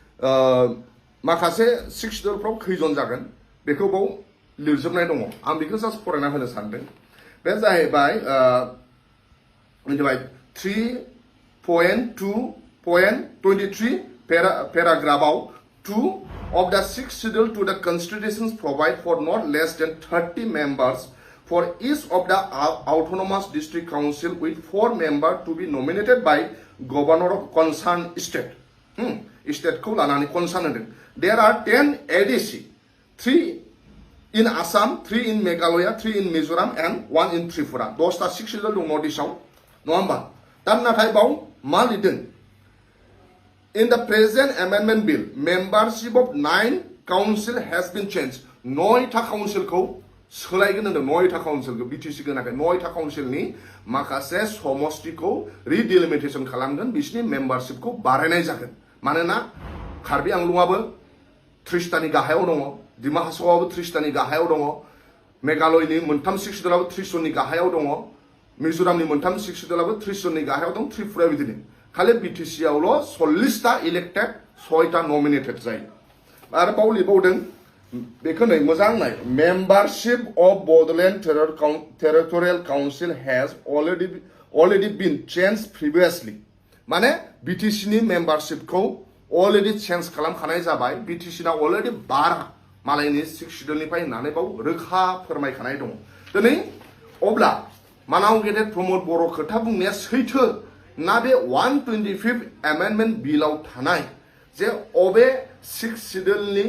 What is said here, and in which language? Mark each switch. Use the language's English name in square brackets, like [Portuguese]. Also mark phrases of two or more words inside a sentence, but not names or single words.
[Bodo] माखासे 6 सिडिलफ्राव खैजन जागोन बेखौ बाव लिरजोबनाय दङ आं बेखौ जास्ट फरायना होनो सानदों बे जाहैबाय 3.2.23 पेराग्राफाव [English] 2 of the 6th schedule to the constitutions provide for not less than 30 members for each of the autonomous district council with 4 members to be nominated by governor of concerned state. State ko lanani concerned. There are 10 ADC, 3 in Assam, 3 in Meghalaya, 3 in Mizoram, and 1 in Tripura. [Bodo] 10टा सिट सिडुल दं नर्थ इस्टआव नङा होमबा दा नाथाय बाव मा लिरदों [English] In the present amendment bill, membership of 9 council has been changed. [Bodo] 9टा काउन्सिलखौ सोलायगोन होनदों 9टा काउन्सिलखौ BTC गोनाखै 9टा काउन्सिलनि माखासे समष्टिखौ रिडिलिमिटेसन खालामगोन बिसिनि मेम्बारशिपखौ बारायनाय जागोन मानोना कार्बि आंलंआबो 30टानि गाहायाव दङ दिमा हासावआबो 30टानि गाहायाव दङ मेघालयनि मोनथाम सिट सिडुलाबो 30 जननि गाहायाव दङ मिजोरामनि मोनथाम सिट सिडुलाबो 30 जननि गाहायाव दं त्रिपुरायाव बिदिनो खालि BTC आवल' 40टा इलेक्टेड 6टा नमिनेटेड जायो आरो बाव लिरबावदों बेखौ नै मोजां नाय [English] membership of Bodoland Territorial Council has already been changed previously [Bodo] माने BTC नि मेम्बारशिपखौ already चेन्ज खालामखानाय जाबाय BTC ना अलरेडि 12 मालायनि 6 सिडुलनिफ्राय होननानै बाव रोखा फोरमायखानाय दङ दिनै अब्ला मानाव गेदेर प्रमोद बर' खोथा बुंनाया सैथो ना बे 125 एमेन्डमेन्ट बिलाव थानाय जे अबे 6 सिडुलनि